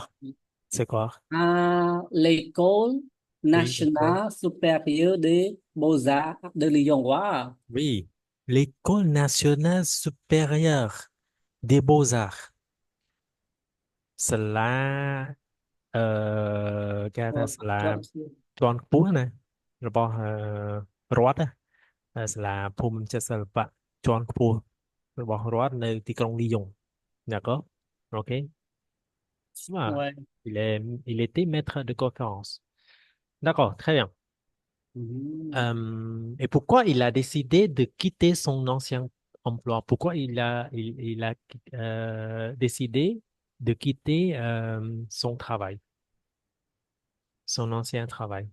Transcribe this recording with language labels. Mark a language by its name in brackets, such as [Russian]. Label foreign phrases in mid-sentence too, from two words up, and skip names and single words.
[French] quoi? C'est quoi? l'École Oui, d'accord. nationale supérieure des beaux-arts de Lyon. Wow. Oui, l'École nationale supérieure des beaux-arts. [Khmer] Cela គេហៅថាសាលា ជាប់ឈ្មោះ ជាន់ខ្ពស់ណារបស់រដ្ឋណាសាលាភូមិន្ទសិល្បៈជាន់ខ្ពស់របស់រដ្ឋនៅទីក្រុងលីយ៉ុង [French] d'accord ok voilà Ouais. il est il était maître de conférence d'accord très bien. Mhm. Et pourquoi il a décidé de quitter son ancien emploi? Pourquoi il a décidé de quitter son travail, son ancien travail?